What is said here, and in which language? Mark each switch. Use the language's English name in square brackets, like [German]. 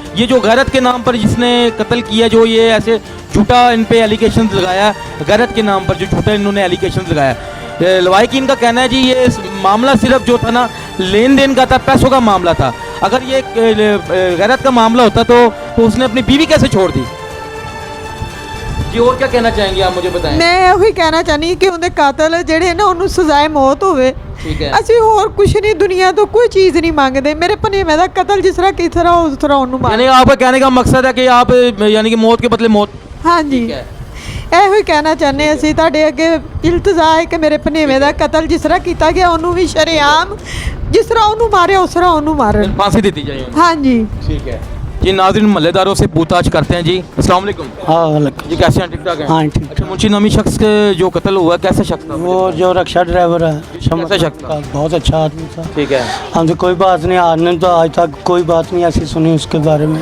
[Hindi] ये जो गैरत के नाम पर जिसने कत्ल किया, जो ये ऐसे झूठा इन पे एलिगेशन लगाया, गैरत के नाम पर जो झूठा इन्होंने एलिगेशन लगाया। लवाइकीन का कहना है जी ये मामला सिर्फ जो था ना लेन देन का था, पैसों का मामला था। अगर ये गैरत का मामला होता तो उसने अपनी बीवी कैसे छोड़ दी? जी और क्या कहना चाहेंगे आप, मुझे बताएं। [Punjabi] ਮੈਂ ਇਹੋ ਹੀ ਕਹਿਣਾ ਚਾਹਨੀ ਕਿ ਉਹਦੇ ਕਾਤਲ ਜਿਹੜੇ ਨਾ ਉਹਨੂੰ ਸਜ਼ਾਏ ਮੌਤ ਹੋਵੇ। [Hindi] ठीक है। [Punjabi] ਅਸੀਂ ਹੋਰ ਕੁਝ ਨਹੀਂ ਦੁਨੀਆ ਤੋਂ ਕੋਈ ਚੀਜ਼ ਨਹੀਂ ਮੰਗਦੇ। ਮੇਰੇ ਭਣੇਵੇਂ ਦਾ ਕਤਲ ਜਿਸ ਤਰ੍ਹਾਂ ਕਿਸ ਤਰ੍ਹਾਂ ਉਸ ਤਰ੍ਹਾਂ ਉਹਨੂੰ ਮਾਰ। [Hindi] यानी आपका कहने का मकसद है कि आप यानी कि मौत के बदले मौत। [Punjabi] ਹਾਂਜੀ [Hindi] ठीक है। [Punjabi] ਇਹੋ ਹੀ ਕਹਿਣਾ ਚਾਹੁੰਦੇ ਅਸੀਂ ਤੁਹਾਡੇ ਅੱਗੇ ਇਲਤਜ਼ਾ ਹੈ ਕਿ ਮੇਰੇ ਭਣੇਵੇਂ ਦਾ ਕਤਲ ਜਿਸ ਤਰ੍ਹਾਂ ਕੀਤਾ ਗਿਆ ਉਹਨੂੰ ਵੀ ਸ਼ਰੇਆਮ ਜਿਸ ਤਰ੍ਹਾਂ ਉਹਨੂੰ ਮਾਰਿਆ ਉਸ ਤਰ੍ਹਾਂ ਉਹਨੂੰ ਮਾਰਨ। [Hindi] फांसी देती जाए उन्हें। [Punjabi] ਹਾਂਜੀ [Hindi] ठीक है जी। नाज़रीन महल्लेदारों से पूछताछ करते हैं जी। अस्सलाम वालेकुम हाँ वालेकुम। जी, कैसे हैं? ठीक ठाक हैं? हाँ ठीक। अच्छा, मुंशी नामी शख्स के जो कत्ल हुआ कैसा शख्स था? वो जो रक्षा ड्राइवर है कैसा शख्स था? बहुत अच्छा आदमी था। ठीक है। हमसे कोई बात नहीं, आपने तो आज तक कोई बात नहीं ऐसी सुनी उसके बारे में।